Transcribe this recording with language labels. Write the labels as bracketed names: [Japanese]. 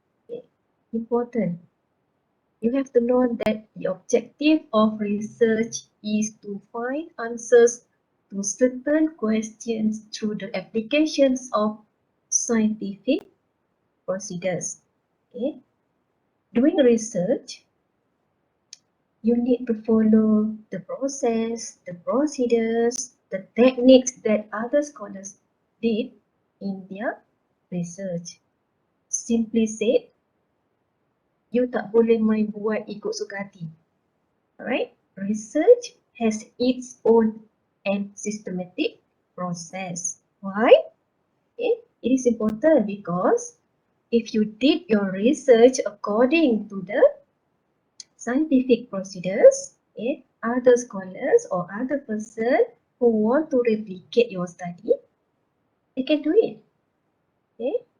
[English] Okay, important. You have to know that the objective of research is to find answers to certain questions through the applications of scientific procedures. Okay? Doing research, you need to follow the process, the procedures, the techniques that other scholars did in their research. Simply said, [Malay] you tak boleh main buat ikut suka hati. [English] Alright, research has its own and systematic process. Why? Okay. It is important because if you did your research according to the scientific procedures, okay, other scholars or other person who want to replicate your study, they can do it. Okay.